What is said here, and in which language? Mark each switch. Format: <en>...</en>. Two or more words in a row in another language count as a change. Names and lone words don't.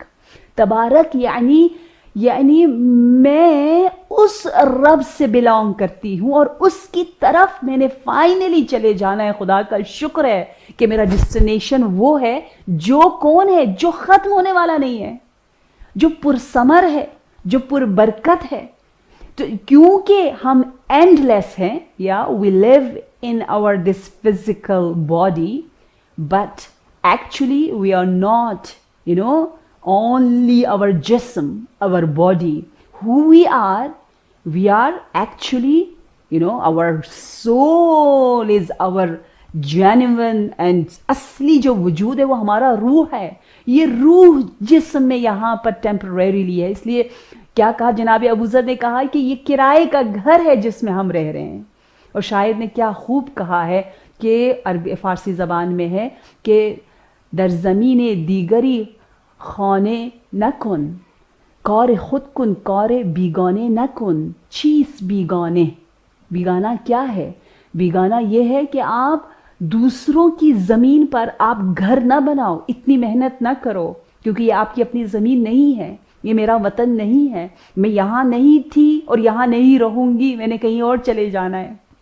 <ur>تبارک یعنی میں اس رب سے بلانگ کرتی ہوں اور اس کی طرف میں نے فائنلی چلے جانا ہے. خدا کا شکر ہے کہ میرا ڈیسٹینیشن وہ ہے جو کون ہے، جو ختم ہونے والا نہیں ہے، جو پرثمر ہے، جو پر برکت ہے. تو کیونکہ ہم اینڈ لیس ہیں،</ur> <en>ya we live in our this physical body, but actually we are not only our jism, our body. Who we are actually, our soul is our genuine and</en> <ur>اصلی جو وجود ہے وہ ہمارا روح ہے. یہ روح جسم میں یہاں پر ٹیمپریریلی ہے. اس لیے کیا کہا جناب ابو ذر نے کہا کہ یہ کرائے کا گھر ہے جس میں ہم رہ رہے ہیں. اور شاعر نے کیا خوب کہا ہے کہ عربی فارسی زبان میں ہے کہ</ur> <fa>در زمین دیگری خانے نکن، کار خود کن کار بیگانے نکن.</fa> <ur>چیز بیگانے، بیگانہ کیا ہے؟ بیگانہ یہ ہے کہ آپ دوسروں کی زمین پر آپ گھر نہ بناؤ، اتنی محنت نہ کرو، کیونکہ یہ آپ کی اپنی زمین نہیں ہے، یہ میرا وطن نہیں ہے، میں یہاں نہیں تھی اور یہاں نہیں رہوں گی، میں نے کہیں اور چلے جانا ہے.</ur>